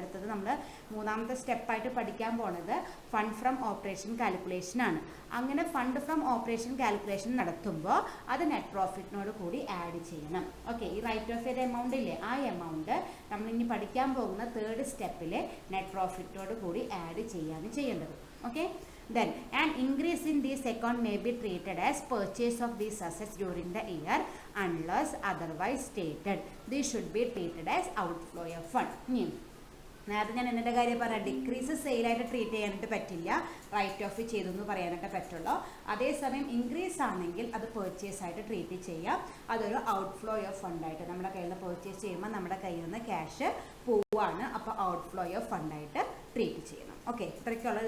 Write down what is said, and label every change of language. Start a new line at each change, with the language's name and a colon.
Malayalam: അടുത്തത് നമ്മൾ മൂന്നാമത്തെ സ്റ്റെപ്പായിട്ട് പഠിക്കാൻ പോണത് ഫണ്ട് ഫ്രം ഓപ്പറേഷൻ കാൽക്കുലേഷൻ ആണ്. അങ്ങനെ ഫണ്ട് ഫ്രം ഓപ്പറേഷൻ കാൽക്കുലേഷൻ നടത്തുമ്പോൾ അത് നെറ്റ് പ്രോഫിറ്റിനോട് കൂടി ആഡ് ചെയ്യണം. ഓക്കെ, ഈ റൈറ്റ് ഓഫ് ചെയ്ത എമൗണ്ട് ഇല്ലേ, ആ എമൗണ്ട് നമ്മളിനി പഠിക്കാൻ പോകുന്ന തേർഡ് സ്റ്റെപ്പിൽ നെറ്റ് പ്രോഫിറ്റിനോട് കൂടി ആഡ് ചെയ്യാണ് ചെയ്യേണ്ടത്.
English: Okay, then an increase in this account may be treated as purchase of these assets during the year unless otherwise stated. This should be treated as outflow of fund.
Malayalam: നേരത്തെ ഞാൻ എന്നിട്ട് കാര്യം പറയാം, decrease സെയിലായിട്ട് treat ചെയ്യാനായിട്ട് പറ്റില്ല, right of ചെയ്തു എന്ന് പറയാനായിട്ട് പറ്റുള്ളൂ. അതേസമയം ഇൻക്രീസ് ആണെങ്കിൽ അത് പർച്ചേസ് ആയിട്ട് ട്രീറ്റ് ചെയ്യാം. അതൊരു ഔട്ട്ഫ്ലോ ഓഫ് ഫണ്ടായിട്ട്, നമ്മുടെ കയ്യിൽ നിന്ന് പർച്ചേസ് ചെയ്യുമ്പോൾ നമ്മുടെ കയ്യിൽ നിന്ന് ക്യാഷ് പോവാണ്, അപ്പോൾ ഔട്ട്ഫ്ലോ ഓഫ് ഫണ്ടായിട്ട് ട്രീറ്റ് ചെയ്യണം. ഓക്കെ, ഇത്രയ്ക്കുള്ളത്.